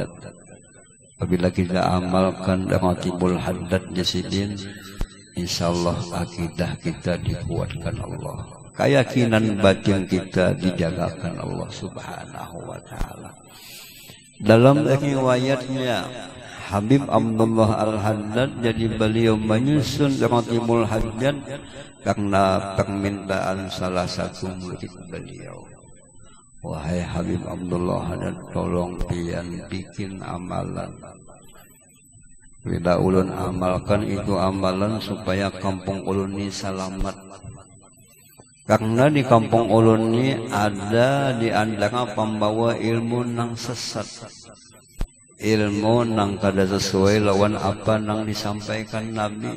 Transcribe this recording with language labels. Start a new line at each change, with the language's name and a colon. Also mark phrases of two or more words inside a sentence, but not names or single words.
Indonesian: Apabila kita amalkan Ratibul Haddad Jasidin, insyaallah akidah kita dikuatkan Allah, keyakinan batin kita dijagakan Allah
Arabic: سبحانه وتعالى.
Indonesian: Dalam riwayatnya Habib Abdullah Al-Haddad, jadi beliau menyusun Ratibul Haddad karena permintaan salah satu murid beliau. wahai Habib Abdullah,
Banjar: tolong pian bikin amalan. Bila ulun amalkan itu amalan supaya kampung ulun ini selamat. Karena di kampung ulun ini ada di antara pembawa ilmu nang sesat, ilmu nang kada sesuai lawan apa nang disampaikan Nabi.